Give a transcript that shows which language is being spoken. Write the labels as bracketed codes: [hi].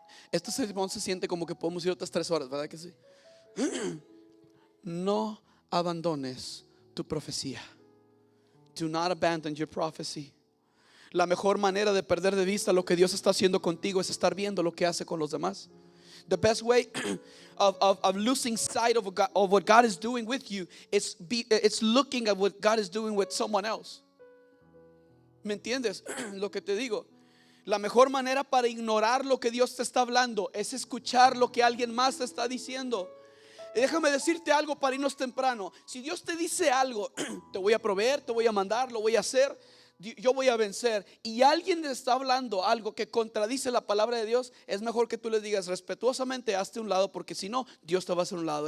[es] Este sermón se siente como que podemos ir otras 3 horas, ¿verdad que sí? No abandones tu profecía. [en] Do not abandon your prophecy. [es] La mejor manera de perder de vista lo que Dios está haciendo contigo es estar viendo lo que hace con los demás. [en] The best way of losing sight of what God is doing with you is it's looking at what God is doing with someone else. [es] ¿Me entiendes lo que te digo? La mejor manera para ignorar lo que Dios te está hablando es escuchar lo que alguien más te está diciendo. Y déjame decirte algo para irnos temprano. Si Dios te dice algo, te voy a proveer, te voy a mandar, lo voy a hacer, yo voy a vencer, y alguien te está hablando algo que contradice la palabra de Dios, es mejor que tú le digas respetuosamente: hazte un lado, porque si no, Dios te va a hacer un lado.